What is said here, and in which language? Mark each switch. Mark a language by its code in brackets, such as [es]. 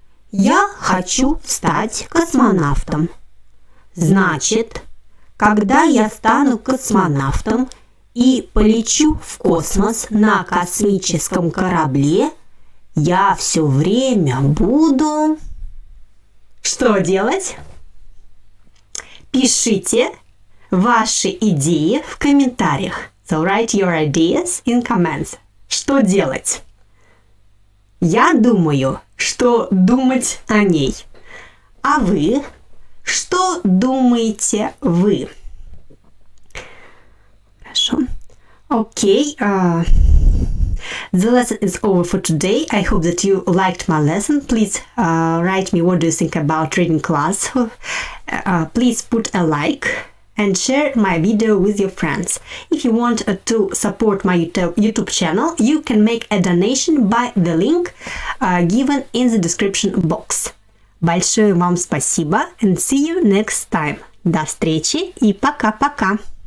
[ru] Я хочу стать космонавтом. Значит, когда я стану космонавтом и полечу в космос на космическом корабле, я все время буду... Что делать? Пишите ваши идеи в комментариях. [en] So write your ideas in comments. [ru] Что делать? Я думаю, что думать о ней. А вы? Что думаете вы? Хорошо. Okay. [en] The lesson is over for today. I hope that you liked my lesson. Please write me what do you think about reading class. Please put a like and share my video with your friends. If you want to support my YouTube channel, you can make a donation by the link given in the description box. [ru] Большое вам спасибо [en] and see you next time. [ru] До встречи и пока-пока.